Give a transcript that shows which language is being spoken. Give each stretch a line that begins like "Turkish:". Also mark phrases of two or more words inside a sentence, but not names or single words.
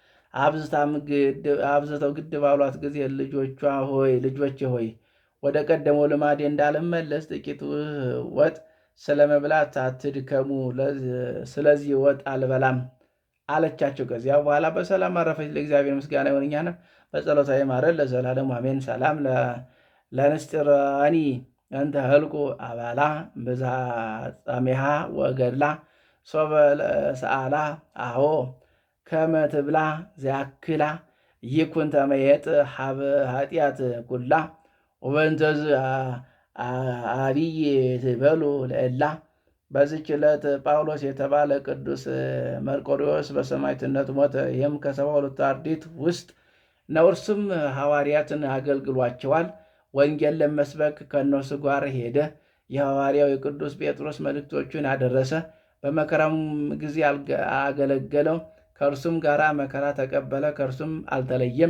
Amharic: አብዝተው ግድ ባሏት ጊዜ ልጆቼ ሆይ ወደ ቀደመው ልማዴ እንዳልመለስ ጥቂት ወጥ ስለመብላት አትድከሙ፣ ስለዚህ ወጥ አልበላም አለቻቸው። ከዚያ በኋላ በሰላም አረፈች። ለእግዚአብሔር ምስጋና ይሁን፣ እኛንም በጸሎታ ይማረን ለዘላለሙ አሜን።
Geez: ሰላም ለንስጥራኒ እንተ ህልቁ አባላ ብዝሃ ጻሜሃ ወገድላ ሶበ ሰአላ አሆ ከመ ትብላ ዘያክላ ይኩን ተመየጥ ሀበ ኃጢአት ኩላ ወበንተዝ አብይ ትበሉ ለእላ።
Amharic: በዚህች ዕለት ጳውሎስ የተባለ ቅዱስ መርቆሬዎስ በሰማዕትነት ሞተ። ይህም ከ72 አርድእት ውስጥ ነው። እርሱም ሐዋርያትን አገልግሏቸዋል። ወንጌል ለመስበክ ከእነርሱ ጋር ሄደ። የሐዋርያው የቅዱስ ጴጥሮስ መልእክቶቹን አደረሰ። በመከራም ጊዜ አገለገለው። ከእርሱም ጋር መከራ ተቀበለ። ከእርሱም አልተለየም።